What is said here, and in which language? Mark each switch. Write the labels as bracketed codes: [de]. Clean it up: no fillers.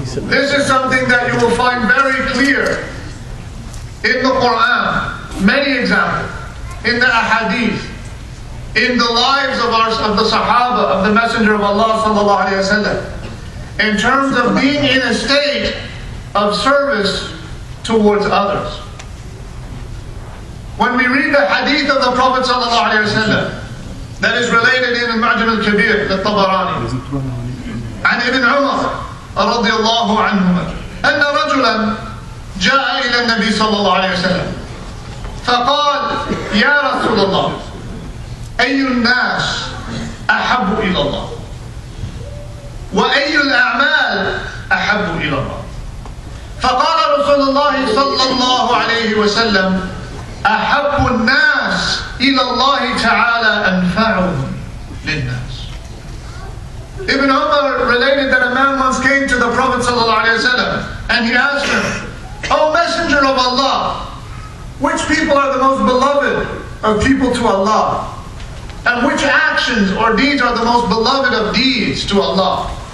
[en] This is something that you will find very clear in the Quran, many examples, in the ahadith, in the lives of the Sahaba, of the Messenger of Allah sallallahu alaihi wasallam, in terms of being in a state of service towards others. When we read the hadith of the Prophet sallallahu alaihi wasallam, that is related in Al-Mu'jam al-Kabir, the Tabarani, [ar] عن ابن عمر رضي الله عنهما أن رجلا جاء إلى النبي صلى الله عليه وسلم فقال يا رسول الله أي الناس أحب إلى الله وأي الأعمال أحب إلى الله فقال رسول الله صلى الله عليه وسلم أحب الناس إلى الله تعالى أنفعهم للناس. [en] Ibn Umar related that a man once came to the Prophet ﷺ and he asked him, O Messenger of Allah, which people are the most beloved of people to Allah? And which actions or deeds are the most beloved of deeds to Allah?